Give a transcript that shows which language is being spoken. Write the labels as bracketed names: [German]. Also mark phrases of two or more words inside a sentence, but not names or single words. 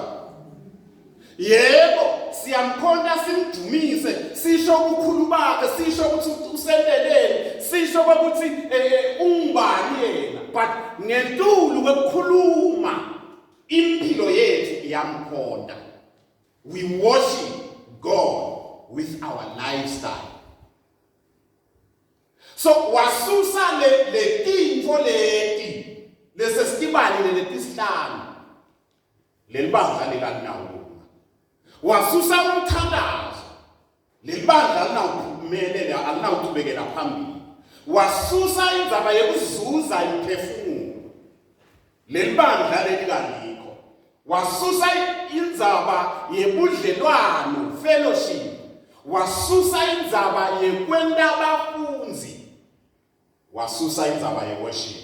[Swati] Yebo, siyamkhonda simdumise, sisho ukukhulu bakhe, sisho ukuthi usendelele, sisho ukuthi ungubani yena, but ngentulu kwekukhuluma impilo yethu iyamkhonda. [English] We worship God with our lifestyle. [Swati] So wasusa le tintfo leti lesesitibali letisihlanu, leli bandla lekalinawo, wasusa umthandazo, leli bandla alinawuphumelele, alinawutubekela phambili, wasusa indzaba yekuzuza imphefumulo, leli bandla leli kalikho, wasusa indzaba yebudlelwano, fellowship, wasusa indzaba yekwenta abafunzi, wasusa indzaba yeworship.